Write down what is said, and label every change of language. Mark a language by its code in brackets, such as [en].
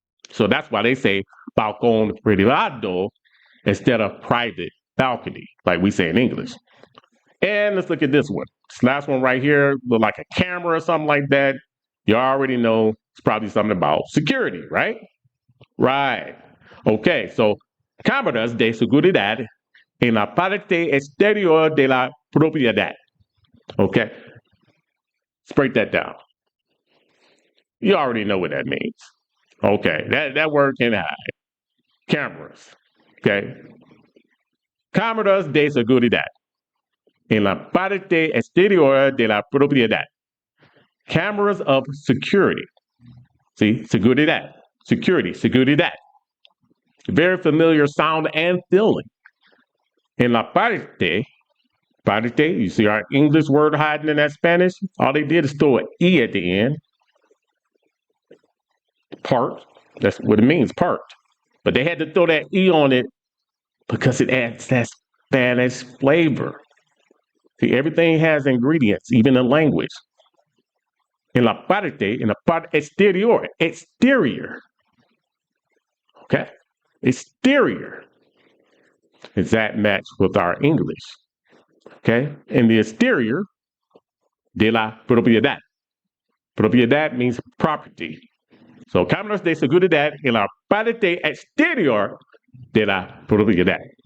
[en] So that's why they say [es] balcón privado [en] instead of private balcony, like we say in English. And let's look at this one. This last one right here, look like a camera or something like that. You already know it's probably something about security, right? Right. [es] Okay, so cámaras de seguridad en la parte exterior de la propiedad. [en] Okay, let's break that down. You already know what that means. Okay, that word can hide. Cameras. Okay. [es] Cámaras de seguridad en la parte exterior de la propiedad. [en] Cameras of security. See, seguridad, security, seguridad. Very familiar sound and feeling. [es] En la parte, [en] you see our English word hiding in that Spanish? All they did is throw an E at the end. Part, that's what it means, part. But they had to throw that E on it because it adds that Spanish flavor. See, everything has ingredients, even the language. [es] En la parte exterior, [en] exterior. Okay, exterior. Does that match with our English? Okay, in the exterior [es] de la propiedad. [en] Propiedad means property. So, [es] cámaras de seguridad en la parte exterior de la propiedad.